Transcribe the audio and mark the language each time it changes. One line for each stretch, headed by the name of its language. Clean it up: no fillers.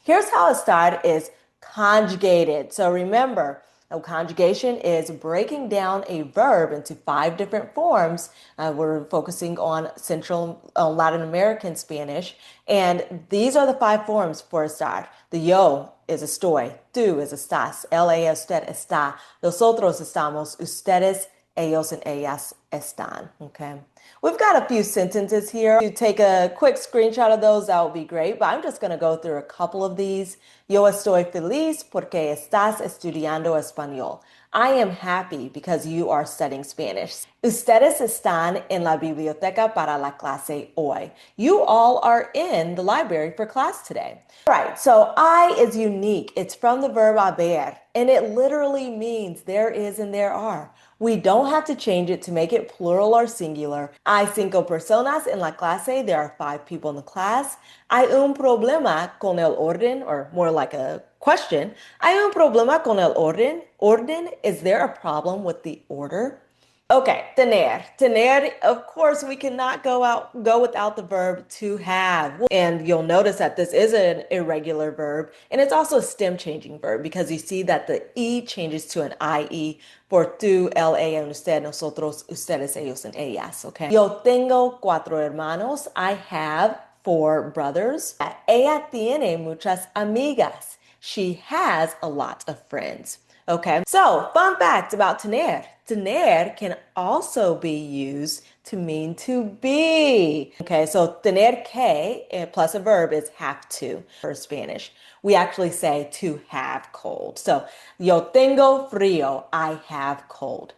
English: Here's how estar is conjugated. So remember, conjugation is breaking down a verb into 5 different forms. We're focusing on Central Latin American Spanish, and these are the 5 forms for estar. The yo is estoy, tú is estás, él, ella, usted está, nosotros estamos, ustedes, ellos, and ellas están. Okay. We've got a few sentences here. To take a quick screenshot of those, that would be great, but I'm just going to go through a couple of these.
Spanish: Yo estoy feliz porque estás estudiando español.
English: I am happy because you are studying Spanish.
Spanish: Ustedes están en la biblioteca para la clase hoy.
English: You all are in the library for class today. All right, so I is unique. It's from the verb haber, and it literally means there is and there are. We don't have to change it to make it plural or singular.
Spanish: Hay 5 personas en la clase.
English: There are 5 people in the class.
Spanish: Hay un problema con el orden,
English: or more like a question.
Spanish: Hay un problema con el orden.
English: Orden, is there a problem with the order? Okay, tener. Tener, of course, we cannot go without the verb to have. And you'll notice that this is an irregular verb, and it's also a stem changing verb because you see that the E changes to an IE for tú, él, ella, usted, nosotros, ustedes, ellos, and ellas, okay?
Spanish: Yo tengo 4 hermanos.
English: I have 4 brothers.
Spanish: Ella tiene muchas amigas.
English: She has a lot of friends. Okay, so fun fact about tener. Tener can also be used to mean to be. Okay, so tener que plus a verb is have to for Spanish. We actually say to have cold. So
Spanish: yo tengo frío,
English: I have cold.